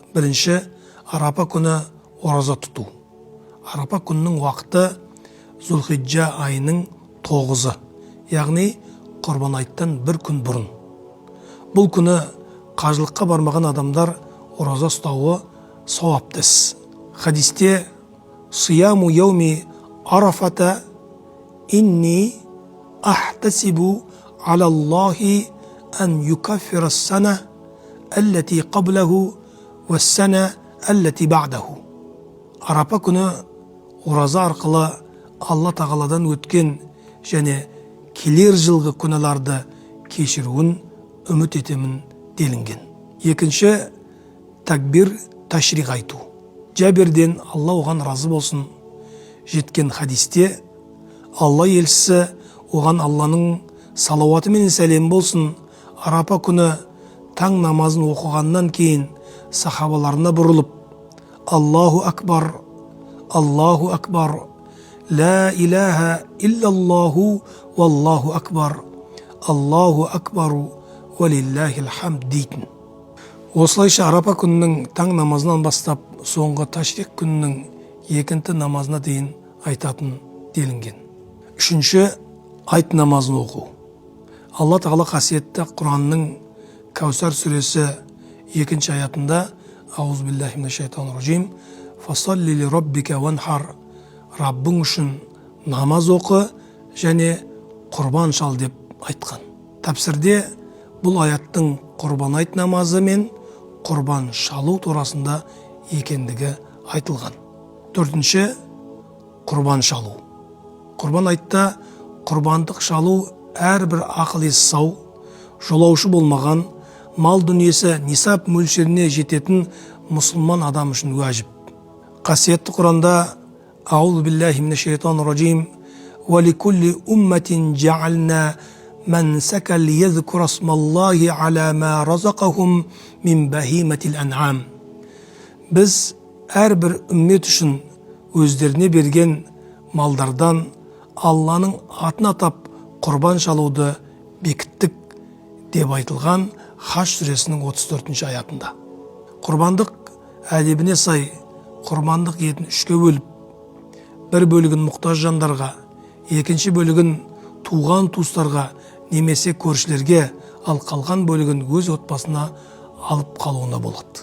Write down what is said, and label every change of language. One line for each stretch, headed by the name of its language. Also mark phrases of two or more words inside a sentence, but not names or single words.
Kazakh: Бірінші, Арапа күні ораза тұту. Арапа күнінің уақыты Зулхиджа айының 9-ы, яғни құрбан айттан бір күн бұрын. Бұл күні қажылыққа бармаған адамдар ораза ұстауы сауапты іс.
Arabic: Хадисте «صيام يوم عرفة إني أحتسب على الله أن يكفر السنة التي قبله والسنة التي بعده».
Kazakh: Арапа күні ораза арқылы Алла тағаладан өткен және келер жылғы күнәларды кешіруін үміт етемін делінген. Екінші, такбир ташриқ айту. Жәбірден, Алла оған разы болсын, жеткен хадисте Алла елшісі оған Алланың салауаты мен сәлем болсын, Арапа күні таң намазын оқығаннан кейін сахабаларына бұрылып:
Arabic: الله أكبر الله أكبر لا إله إلا الله والله أكبر الله أكبر ولله الحمد дейтін.
Kazakh: Осылайша Арапа күнінің таң намазынан бастап соңғы ташриқ күнінің екінті намазына дейін айтатын делінген. Үшінші, айт намазын оқу. Алла тағала қасиетті Құранның Кәусар сүресі 2-ші аятында:
Arabic: أعوذ بالله من الشيطان الرجيم فصل لربك وانحر,
Kazakh: Раббың үшін намаз оқы және құрбан шал деп айтқан. Тәпсірде бұл аяттың құрбан айт намазы мен құрбан шалу турасында екендігі айтылған. Төртінші, құрбан шалу. Құрбан айтта құрбандық шалу әрбір ақыл-есі сау, жолаушы болмаған, мал дүниесі нисап мөлшеріне жететін мұсылман адам үшін уәжіп. Қасиетті Құранда:
Arabic: أعوذ بالله من الشيطان الرجيم ولكل أمة جعلنا منسكا ليذكر اسم الله على ما رزقهم من بهيمة الأنعام.
Kazakh: Біз әрбір үммет үшін өздеріне берген малдардан Алланың атын атап құрбан шалуды бекіттік деп айтылған Хаш сүресінің 34-ші аятында. Құрбандық әдебіне сай құрбандық етін 3-ке бөліп, бір бөлігін мұқтаж жандарға, екінші бөлігін туған туыстарға немесе көршілерге, ал қалған бөлігін өз отбасына алып қалуына болады.